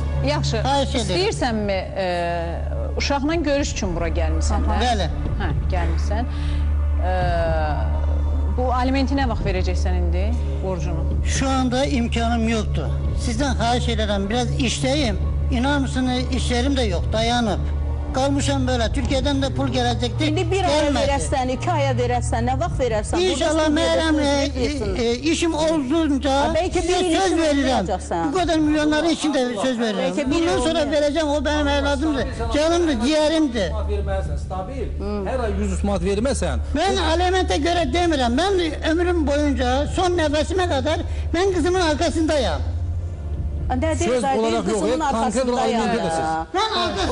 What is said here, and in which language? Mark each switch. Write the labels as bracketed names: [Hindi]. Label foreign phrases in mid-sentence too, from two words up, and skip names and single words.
[Azerbaijani] Yaxşı, istəyirsənmi, uşaqla görüş üçün bura gəlmişsən, hə? Bəli. Hə, gəlmişsən. Bu alimenti nə vaxt verəcəksən indi, borcunu? [Turkish] Şu anda [Azerbaijani] imkanım yoxdur. Sizdən xahiş edirəm, biraz işləyim. [Turkish] İnar mısınız, işlerim de yok, [Azerbaijani] dayanıb. Qalmışam [Turkish] böyle, Türkiye'den de pul gelecekti. [Azerbaijani] İndi bir aya verəsən, 2 aya verəsən, nə vaxt verərsən? İnşallah Meryem'le işim olduğunca söz verirəm. [Turkish] Bu kadar milyonların içinde [Azerbaijani] söz verirəm. [Turkish] Bundan sonra vereceğim, o benim evladımdır, canımdır, ciğerimdir. [Azerbaijani] Stabil, her ay 100 manat verməsən. [Turkish] Ben alimente göre demirəm, ben ömrüm boyunca son nefesime kadar ben kızımın arkasındayım. Söz olarak yok, konkret olarak alimenti de siz.